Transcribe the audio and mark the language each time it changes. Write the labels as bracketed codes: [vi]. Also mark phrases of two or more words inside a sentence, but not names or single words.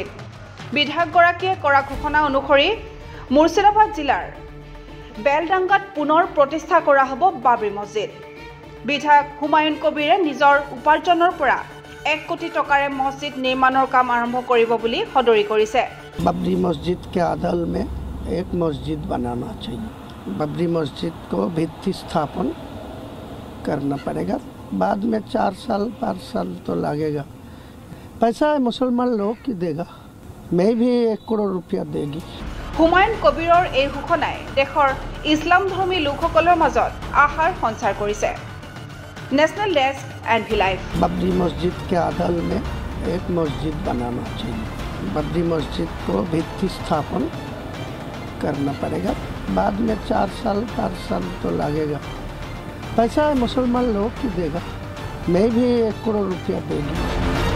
[as] বিধায়কগৰাকীয়ে কৰা ঘোষণা অনুসৰি মুৰ্ছিদাবাদ জিলাৰ বেলডাংগাত পুনৰ প্ৰতিষ্ঠা কৰা হ'ব বাবৰি মছজিদ। বিধায়ক হুমায়ুন কবিৰে নিজৰ উপাৰ্জনৰ পৰা 1 কোটি টকাৰে মছজিদ নিৰ্মাণৰ কাম আৰম্ভ কৰিব বুলি সদৰি কৰিছে। [hi] बाबरी मस्जिद के आदल में एक मस्जिद बनाना चाहिए। बाबरी मस्जिद को भित्ति स्थापन करना पड़ेगा। बाद में 4 साल 5 साल तो लगेगा। पैसा मुसलमान लोग की देगा, मैं भी 1 करोड़ रुपया देगी। [as] হুমায়ুন কবিৰৰ এই ঘোষণাই দেশৰ ইছলাম ধৰ্মী লোকসকলৰ মাজত আশাৰ সঞ্চাৰ কৰিছে। [hi] नेशनल डेस्क एनवी लाइव। बाबरी मस्जिद के आदल में एक मस्जिद बनाना चाहिए। बाबरी मस्जिद को भित्ति स्थापन करना पड़ेगा। बाद में 4 साल 5 साल तो लगेगा। पैसा मुसलमान लोग की देगा, मैं भी 1 करोड़ रुपया देगी।